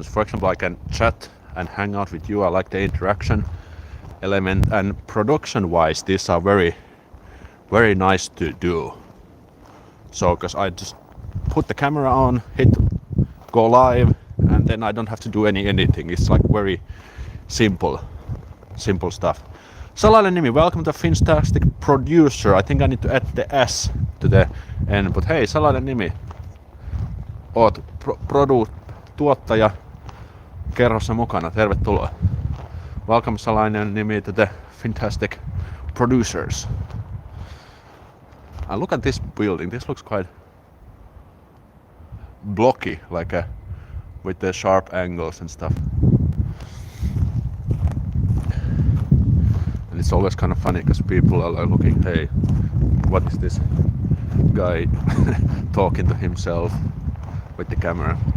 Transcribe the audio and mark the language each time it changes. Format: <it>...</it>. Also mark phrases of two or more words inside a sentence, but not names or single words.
<en>For example, I can chat and hang out with you. I like the interaction element, and production wise these are very, very nice to do. So because I just put the camera on, hit go live, and then I don't have to do any editing. It's like very simple stuff. Salainen nimi, welcome to Fantastic Producer. I think I need to add the S to the end, but hey, salainen nimi.</en> <fi>Oot tuottaja kerhossa mukana, tervetuloa.</fi> <en>Welcome Salainen nimi to the Fantastic Producers. And look at this building, this looks quite blocky, like with the sharp angles and stuff. And it's always kind of funny because people are like looking, hey, what is this guy talking to himself with the camera?</en>